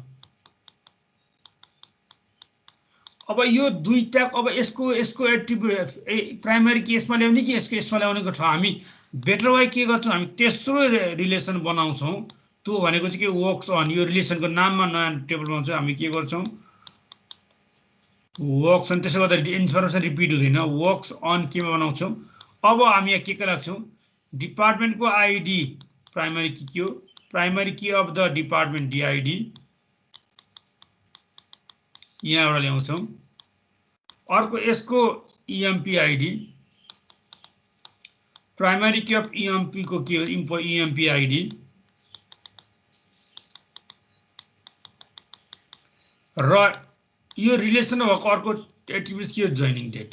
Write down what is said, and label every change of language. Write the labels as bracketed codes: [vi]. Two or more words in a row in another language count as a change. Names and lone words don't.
[ne] अब यो दुईटा, अब यसको [en] attribute primary [ne] के यसमा ल्याउने कि यसमा ल्याउनेको छ, हामी [en] better way [ne] के गर्छौँ, हामी तेस्रो रिलेसन बनाउँछौँ, त्यो भनेको चाहिँ के [en] works on, [ne] यो रिलेसनको नाममा नयाँ टेबल बनाउँछौँ हामी, के गर्छौँ [en] works on, [ne] त्यसो गर्दा [en] information repeat [ne] हुँदैन, [en] works on [ne] केमा बनाउँछौँ। अब हामी यहाँ के राख्छौँ, डिपार्टमेन्टको [en] ID primary key [ne] के हो, [en] primary key of the department DID [ne] यहाँ एउटा ल्याउँछौँ। अर्को यसको [en] EMP ID, primary key of EMP [ne] को के हो, [en] EMP ID, [ne] र यो रिलेसन भएको अर्को एट्रिब्युट के हो, [en] joining date.